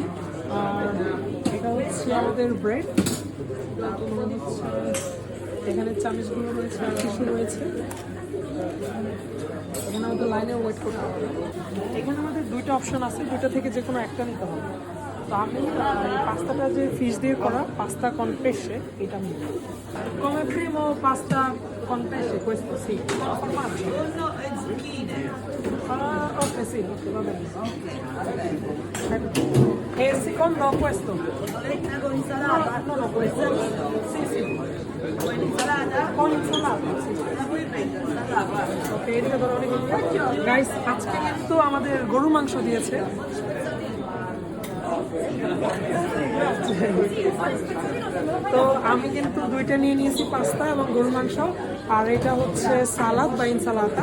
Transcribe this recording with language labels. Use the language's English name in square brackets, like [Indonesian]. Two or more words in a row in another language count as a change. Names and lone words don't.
[Bangla] আর এটা হচ্ছে আমাদের ব্রেড, এখানে চামচগুলো রয়েছে আর টিস্যু রয়েছে। এখানে আমাদের লাইনে ওয়েট করতে হবে। এখানে আমাদের দুইটা অপশন আছে, দুইটা থেকে যে কোনো একটা নিতে হবে। তো আমি পাস্তাটা যে ফিশ দিয়ে করা পাস্তা [Italian] con pesce, [Bangla] এটা আমি [Italian] come primo pasta con pesce, questo sì, formaggio. Secondo e zucchine. Ok, sì, ok, va bene. E secondo questo? Polenta con insalata? No, questo. Sì, sì. Con insalata? Con insalata, sì. La puoi prendere, insalata, guarda. [Bangla] ওকে, এদিকে ধরো অনেক গাইস, আজকে কিন্তু আমাদের গরুর মাংস দিয়েছে। তো আমি কিন্তু দুইটা নিয়ে নিয়েছি, পাস্তা এবং গরুর মাংস, আর এটা হচ্ছে সালাদ বা ইনসালাতা।